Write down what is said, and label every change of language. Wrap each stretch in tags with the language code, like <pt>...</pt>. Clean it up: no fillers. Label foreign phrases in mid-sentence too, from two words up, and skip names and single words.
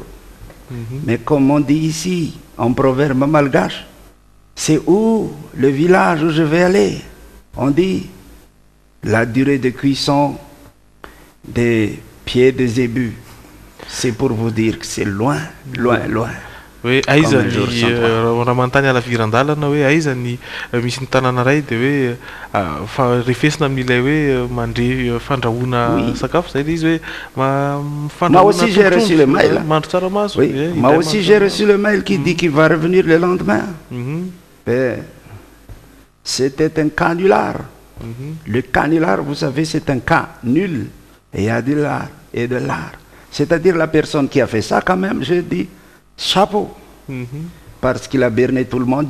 <fr>Mais comme on dit ici, en proverbe malgache, c'est où le village où je vais aller. On dit la durée de cuisson des pieds de zébu. C'est pour vous dire que c'est loin, loin, loin.</fr> <mg>Hoe aiza ny raha manontany alavirandalana hoe aiza ny misy ny tanàna ray dia hoe refesina amin'ilay hoe mandre fandrahoana sakafo zay izy hoe</mg> <fr>moi aussi j'ai reçu le mail.</fr> <mg>Mandro tsaramaso.</mg> <fr>Moi aussi j'ai reçu le mail qui dit qu'il va revenir le lendemain. C'était un canular. Le canular, vous savez, c'est un cas nul. Et il y a de l'art et de l'art. C'est-à-dire la personne qui a fait ça quand même, je dis chapeau, parce qu'il a berné tout le monde.</fr>